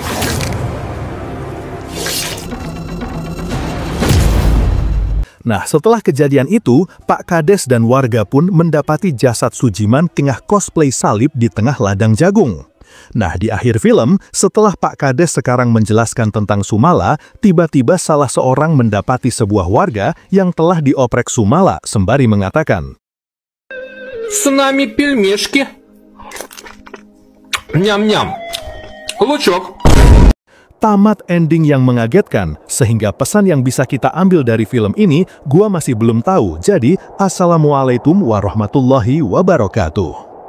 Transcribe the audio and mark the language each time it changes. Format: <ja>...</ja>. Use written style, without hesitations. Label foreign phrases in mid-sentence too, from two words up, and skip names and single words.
<id>Nah, setelah kejadian itu, Pak Kades dan warga pun mendapati jasad Sujiman tengah cosplay salib di tengah ladang jagung. Nah, di akhir film, setelah Pak Kades sekarang menjelaskan tentang Sumala, tiba-tiba salah seorang mendapati sebuah warga yang telah dioprek Sumala sembari mengatakan,</id> <ru>С нами пельмешки. Ням-ням. Лучок.</ru> <id>Tamat ending yang mengagetkan, sehingga pesan yang bisa kita ambil dari film ini, gua masih belum tahu.</id> <ar>Jadi, السلام عليكم ورحمة الله وبركاته.</ar>